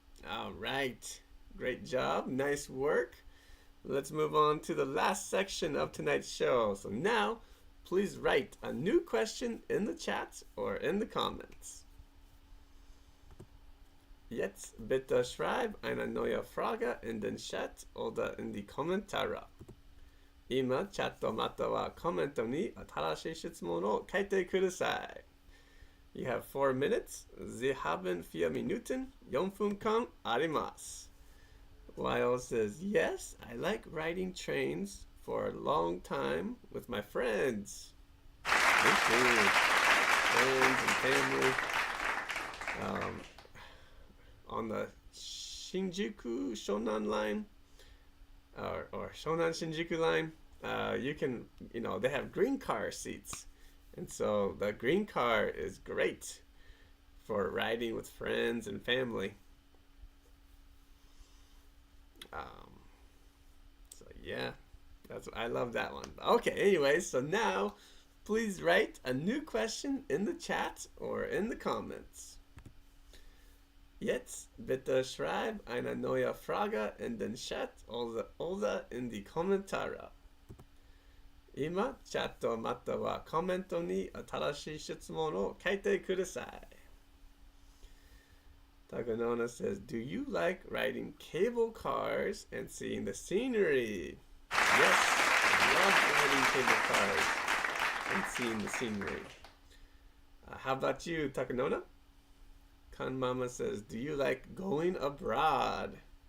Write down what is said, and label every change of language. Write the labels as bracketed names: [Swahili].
[English] All right. Great job. Nice work. Let's move on to the last section of tonight's show. So now, please write a new question in the chat or in the comments. [German] Jetzt bitte schreib eine neue Frage in den Chat oder in die Kommentare. [Japanese] 今、チャットまたはコメントに新しい質問を書いてください。 [English] You have 4 minutes. [German] Sie haben 4 Minuten. [Japanese] 4分間あります。 [English] Lyle says, yes, I like riding trains for a long time with my friends. Me too. Friends and family. On the Shinjuku Shonan line, or Shonan Shinjuku line, you can, they have green car seats. And so the green car is great for riding with friends and family. So yeah, I love that one. Okay, anyway, so now please write a new question in the chat or in the comments. [German] Jetzt bitte schreib eine neue Frage in den Chat oder in die Kommentare. [Japanese] 今、チャットまたはコメントに新しい質問を書いてください。 [English] Taganona says, do you like riding cable cars and seeing the scenery? Yes, I love riding cable cars and seeing the scenery. How about you, Takanona? Kan Mama says, do you like going abroad?